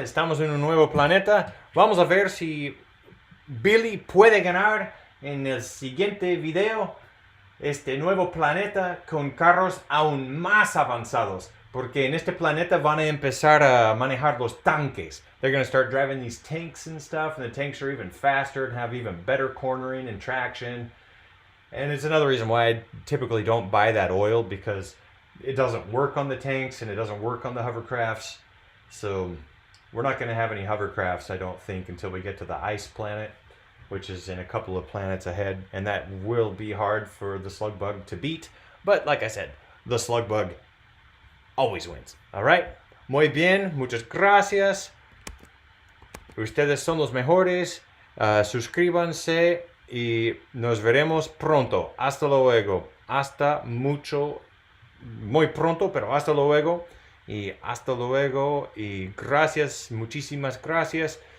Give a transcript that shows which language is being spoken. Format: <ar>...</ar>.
<es>Estamos en un nuevo planeta. Vamos a ver si Billy puede ganar en el siguiente video este nuevo planeta con carros aún más avanzados. Porque en este planeta van a empezar a manejar los tanques.</es> <en>They're going to start driving these tanks and stuff, and the tanks are even faster and have even better cornering and traction. And it's another reason why I typically don't buy that oil, because it doesn't work on the tanks and it doesn't work on the hovercrafts. So we're not going to have any hovercrafts, I don't think, until we get to the ice planet, which is in a couple of planets ahead. And that will be hard for the Slug-Bug to beat. But like I said, the Slug-Bug always wins. All right?</en> <es>Muy bien. Muchas gracias. Ustedes son los mejores. Suscríbanse y nos veremos pronto. Hasta luego. Hasta muy pronto, pero hasta luego. Y hasta luego. Y gracias, muchísimas gracias.</es>